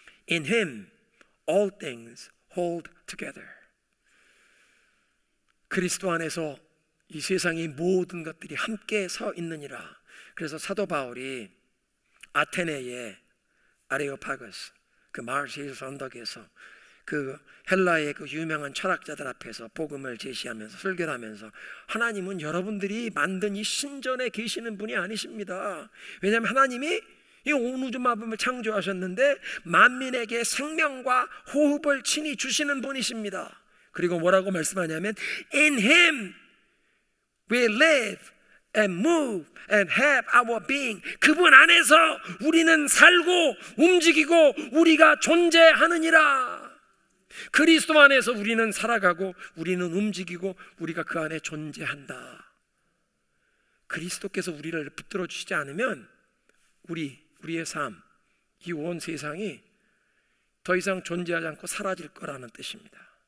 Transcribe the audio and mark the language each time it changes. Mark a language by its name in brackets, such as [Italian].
[English] In Him all things hold together. [Korean] 그리스도 안에서 이 세상의 모든 것들이 함께 서 있느니라. 그래서 사도 바울이 아테네의 아레오파거스, 그 마르시우스 언덕에서 그 헬라의 그 유명한 철학자들 앞에서 복음을 제시하면서 설교를 하면서, 하나님은 여러분들이 만든 이 신전에 계시는 분이 아니십니다. 왜냐하면 하나님이 이 온 우주 만물을 창조하셨는데 만민에게 생명과 호흡을 친히 주시는 분이십니다. 그리고 뭐라고 말씀하냐면 [English] In Him we live and move and have our being. [Korean] 그분 안에서 우리는 살고 움직이고 우리가 존재하느니라. 그리스도 안에서 우리는 살아가고 우리는 움직이고 우리가 그 안에 존재한다. 그리스도께서 우리를 붙들어 주시지 않으면 우리의 삶, 이 온 세상이 더 이상 존재하지 않고 사라질 거라는 뜻입니다.